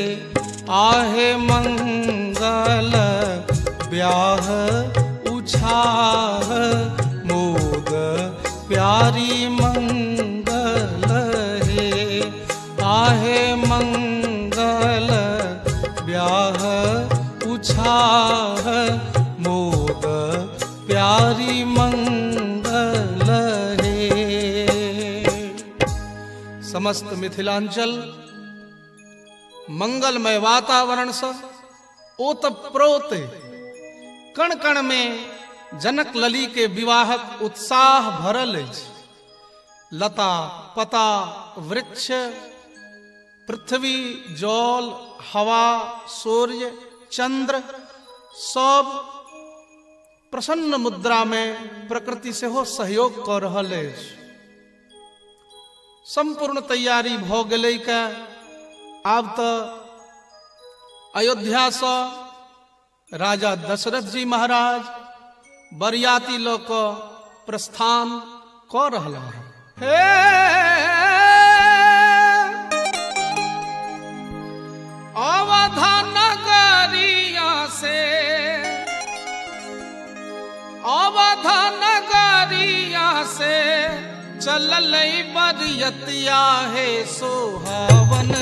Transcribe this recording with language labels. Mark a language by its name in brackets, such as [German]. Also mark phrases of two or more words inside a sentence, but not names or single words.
[Maithili] आहे मंगल ब्याह उछाह मोद प्यारी मंगल है, आहे मंगल ब्याह उछाह मोद प्यारी मंगल है। समस्त मिथिलांचल मंगलमय वातावरण से ओतप्रोत कण कण में जनक लली के विवाहक उत्साह भरल अछि। लता पता वृक्ष पृथ्वी जल हवा सूर्य चंद्र सब प्रसन्न मुद्रा में प्रकृति से हो सहयोग कर रहल अछि। संपूर्ण तैयारी भ गेलै का। आब तो अयोध्या से राजा दशरथ जी महाराज बरियाती ल क प्रस्थान क रहला है। अवधा नगरिया से अवधा नगरिया से चलल बरियतिया है, सोहावन